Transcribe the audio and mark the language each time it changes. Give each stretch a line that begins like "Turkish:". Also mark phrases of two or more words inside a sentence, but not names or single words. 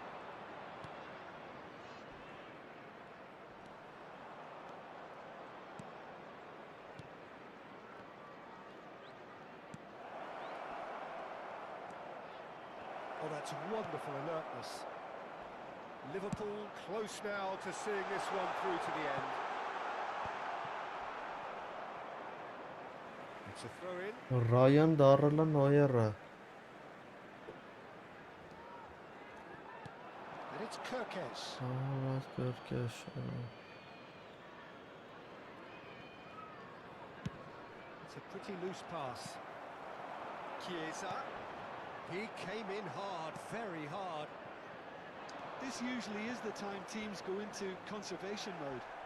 English: Oh, that's wonderful alertness. Liverpool close now to seeing this one through to the end. It's a throw-in.
Armenian: Ryan դառել է Նոյերը։
English: And it's Kirkes.
Armenian: Ահա կրկես։
English: It's a pretty loose pass. Chiesa. He came in hard, very hard. This usually is the time teams go into conservation mode.